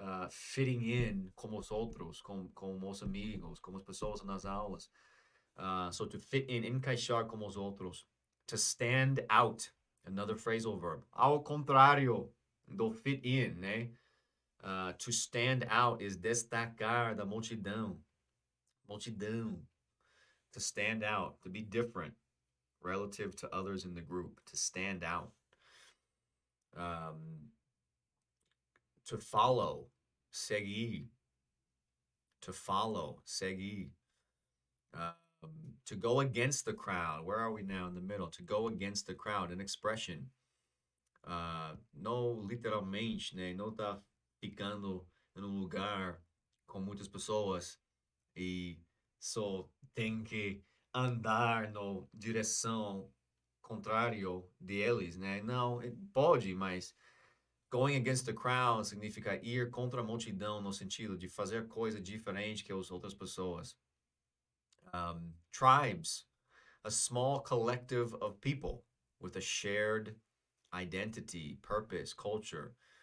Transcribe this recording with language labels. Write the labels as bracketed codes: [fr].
[pt] fitting in como os outros, com os amigos, como as pessoas nas aulas. [en] So to fit in, [pt] encaixar como os outros. [en] To stand out, another phrasal verb. [pt] Ao contrário do fit in, né? [en] To stand out is [pt] destacar da multidão. Multidão. [en] To stand out, to be different relative to others in the group, to stand out. Um, to follow, [pt] seguir. [en] To follow, [pt] seguir. [en] To go against the crowd. Where are we now in the middle? To go against the crowd, an expression. [pt] Não literalmente, né? Não tá ficando em um lugar com muitas pessoas e só tem que andar na direção contrário deles, né? Não, pode, mas [en] going against the crowd [pt] significa ir contra a multidão no sentido de fazer coisa diferente que as outras pessoas. [en] Tribes, a small collective of people with a shared identity, purpose, culture.